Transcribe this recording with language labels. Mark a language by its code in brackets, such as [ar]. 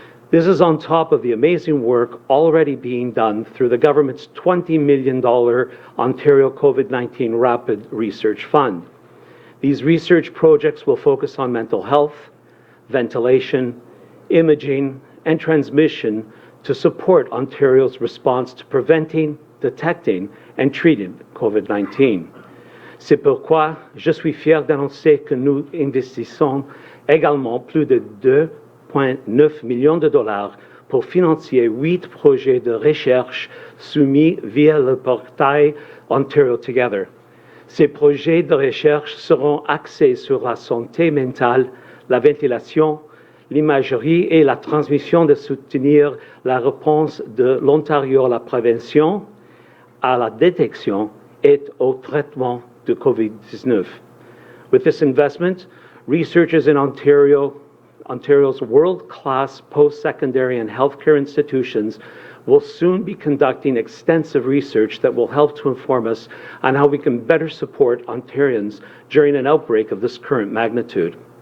[en] This is on top of the amazing work already being done through the government's $20 million Ontario COVID-19 Rapid Research Fund. These research projects will focus on mental health, ventilation, imaging, and transmission to support Ontario's response to preventing, detecting, and treating COVID-19. [fr] C'est pourquoi je suis fier d'annoncer que nous investissons également plus de 2,9 millions de dollars pour financer 8 projets de recherche soumis via le portail Ontario Together. Ces projets de recherche seront axés sur la santé mentale, la ventilation, l'imagerie et la transmission de soutenir la réponse de l'Ontario à la prévention, à la détection et au traitement de COVID-19. [en] With this investment, researchers in Ontario's world-class post-secondary and healthcare institutions will soon be conducting extensive research that will help to inform us on how we can better support Ontarians during an outbreak of this current magnitude.